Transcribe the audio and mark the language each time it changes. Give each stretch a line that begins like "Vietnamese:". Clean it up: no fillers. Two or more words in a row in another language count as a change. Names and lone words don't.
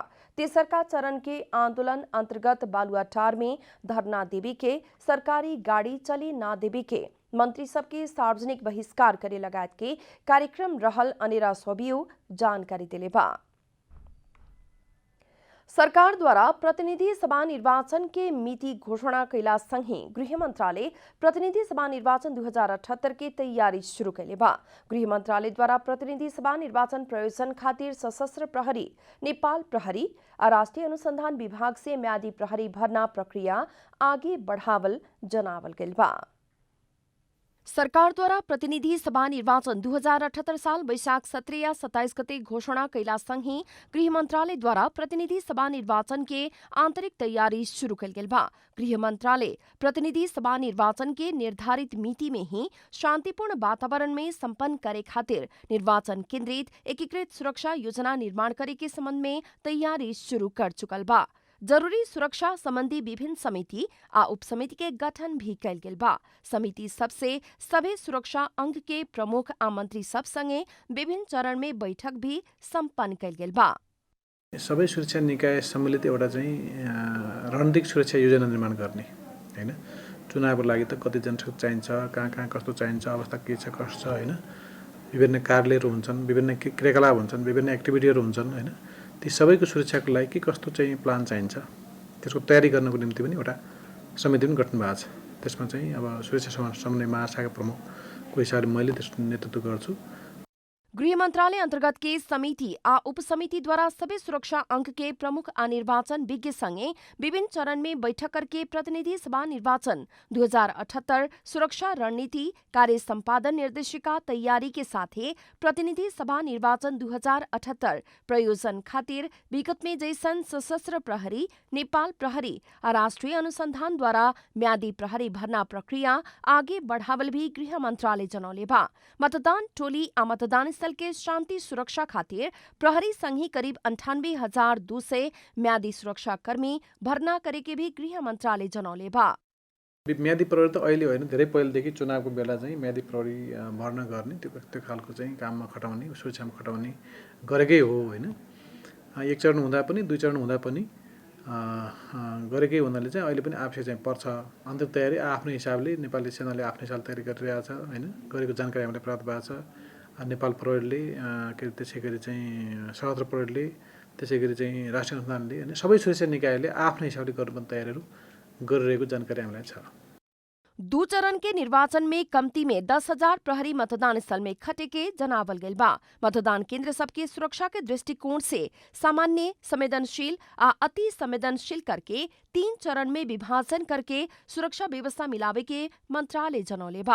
Bhojpuri: तेसरका चरण के आंदोलन अंतर्गत बालुआटार में धरना देवी के, सरकारी गाड़ी चले ना देवी के, मंत्री सबके सार्वजनिक बहिष्कार करे लगायत के कार्यक्रम रहल अनेरा सोबियू जानकारी दिले बा। सरकार द्वारा प्रतिनिधि सभा निर्वाचन के मिति घोषणा कैला संगे गृह मंत्रालय प्रतिनिधि सभा निर्वाचन 2078 की तैयारी शुरू कैले बा। गृह मंत्रालय द्वारा प्रतिनिधि सभा निर्वाचन प्रयोजन खातिर सशस्त्र प्रहरी, नेपाल प्रहरी और राष्ट्रीय अनुसंधान विभाग से म्यादी प्रहरी भर्ना प्रक्रिया आगे बढ़ावल जनावल गेल बा। सरकार द्वारा प्रतिनिधि सभा निर्वाचन 2078 साल वैशाख 17 या 27 गते घोषणा कैला संगे गृह मंत्रालय द्वारा प्रतिनिधि सभा निर्वाचन के आंतरिक तैयारी शुरू कल गेल बा। गृह मंत्रालय प्रतिनिधि सभा निर्वाचन के निर्धारित मिति में ही शांतिपूर्ण वातावरण में संपन्न करे खातिर निर्वाचन केंद्रित एकीकृत सुरक्षा योजना निर्माण करे के संबंध में तैयारी शुरू कर चुकल बा। जरूरी सुरक्षा संबंधी विभिन्न समिति आ उप समिति के गठन भी कैल गेल बा। समिति सबसे सभे सुरक्षा अंग के प्रमुख आ मंत्री सब संगे विभिन्न चरण में बैठक भी संपन्न कैल गेल बा।
Nepali: सबै सुरक्षा निकाय सम्मिलित एउटा चाहिँ रणनीतिक सुरक्षा योजना निर्माण गर्ने हैन। चुनावको लागि त कति जनशक्ति चाहिन्छ, कहाँ कस्तो चाहिन्छ, अवस्था के छ, कस्तो छ हैन। विभिन्न कार्यालयहरू हुन्छन्, विभिन्न क्रियाकलाप हुन्छन्, विभिन्न एक्टिभिटीहरू हुन्छन् हैन। ती सबैको सुरक्षाको लागि के कस्तो चाहिँ प्लान चाहिन्छ त्यसको तयारी गर्नको निम्ति पनि एउटा समिति पनि गठन भएको छ। त्यसमा चाहिँ अब सुरक्षा समन्वय महाशाखा प्रमुखको हिसाबले मैले त्यसको नेतृत्व गर्छु।
Bhojpuri: गृह मंत्रालय अंतर्गत के समिति आ उप समिति द्वारा सभी सुरक्षा अंक के प्रमुख आ निर्वाचन विज्ञ संगे विभिन्न चरण में बैठक करके प्रतिनिधि सभा निर्वाचन 2078 सुरक्षा रणनीति कार्य संपादन निर्देशिका तैयारी के साथ ही प्रतिनिधि सभा निर्वाचन 2078 प्रयोजन खातिर विगत में जैसन सशस्त्र प्रहरी, नेपाल प्रहरी और राष्ट्रीय अनुसंधान द्वारा म्यादी प्रहरी भर्ना प्रक्रिया आगे बढ़ावल भी गृह मंत्रालय जनौले बा। मतदान टोली आ मतदान स्थल के शांति सुरक्षा खातिर प्रहरी संघी करीब 98,200 म्यादी सुरक्षा कर्मी भर्ना करे के भी गृह मंत्रालय जनौले बा।
Nepali: म्यादी प्रहरी त अहिले होइन, धेरै पहिलेदेखि चुनावको बेला चाहिँ म्यादी प्रहरी भर्ना गर्ने त्यो खालको चाहिँ काममा खटाउने, सुरक्षामा खटाउने गरेकै हो होइन। एक चरण हुँदा पनि, दुई चरण हुँदा पनि गरेकै हुनाले चाहिँ अहिले पनि आवश्यक चाहिँ पर्छ। अन्तरिम तयारी आफ्नो हिसाबले नेपाली सेनाले आफ्नो हिसाबले तयारी गरिरहेको छ होइन, गरेको जानकारी हामीलाई प्राप्त भएको छ। नेपाल प्रहरीले त्यसै गरी चाहिँ सशस्त्र प्रहरीले, त्यसै गरी चाहिँ राष्ट्रिय अनुसन्धानले होइन, सबै सुरक्षा निकायले आफ्नो हिसाबले गर्नुपर्ने तयारीहरू गरिरहेको जानकारी हामीलाई छ।
Bhojpuri: 2 चरण के निर्वाचन में कमती में 10,000 प्रहरी मतदान स्थल में खटे के जनावल गइल बा। मतदान केंद्र सबके सुरक्षा के दृष्टिकोण से सामान्य, संवेदनशील आ अति संवेदनशील करके 3 चरण में विभाजन करके सुरक्षा व्यवस्था मिलावे के मंत्रालय जनौले बा।